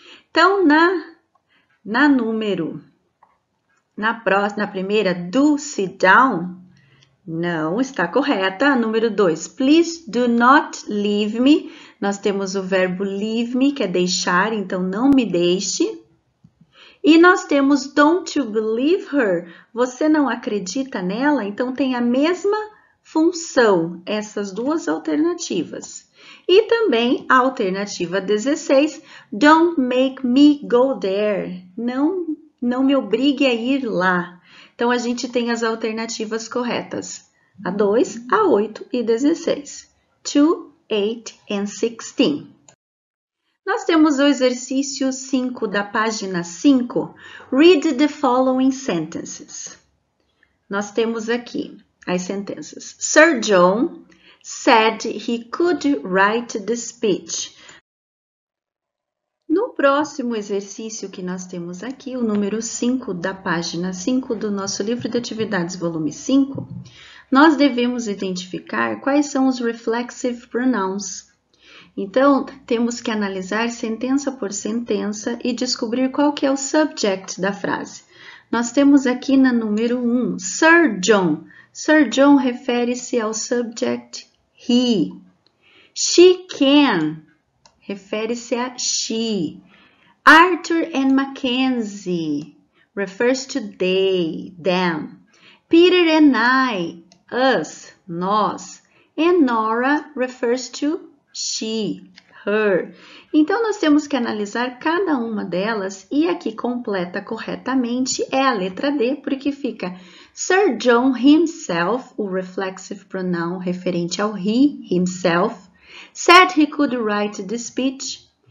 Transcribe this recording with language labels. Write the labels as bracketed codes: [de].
[pt] Então, na primeira, do sit down, não está correta. A número 2, [en] please do not leave me. [pt] Nós temos o verbo leave me, que é deixar, então não me deixe. E nós temos [en] don't you believe her? [pt] Você não acredita nela? Então tem a mesma função, essas duas alternativas. E também a alternativa 16, [en] don't make me go there. [pt] Não me obrigue a ir lá. Então a gente tem as alternativas corretas. A 2, a 8 e 16. [en] 2, 8 and 16. [pt] Nós temos o exercício 5 da página 5. [en] Read the following sentences. [pt] Nós temos aqui as sentenças. [en] Sir John said he could write the speech. [pt] No próximo exercício que nós temos aqui, o número 5 da página 5 do nosso livro de atividades, volume 5, nós devemos identificar quais são os reflexive pronouns. Então, temos que analisar sentença por sentença e descobrir qual que é o subject da frase. Nós temos aqui na número 1, Sir John. Sir John refere-se ao subject he. She can refere-se a she. [en] Arthur and Mackenzie refers to they, them. Peter and I, us, nós. And Nora refers to she, her. [pt] Então, nós temos que analisar cada uma delas e a que completa corretamente é a letra D, porque fica Sir John himself, o reflexive pronoun referente ao he, himself, [en] said he could write the speech.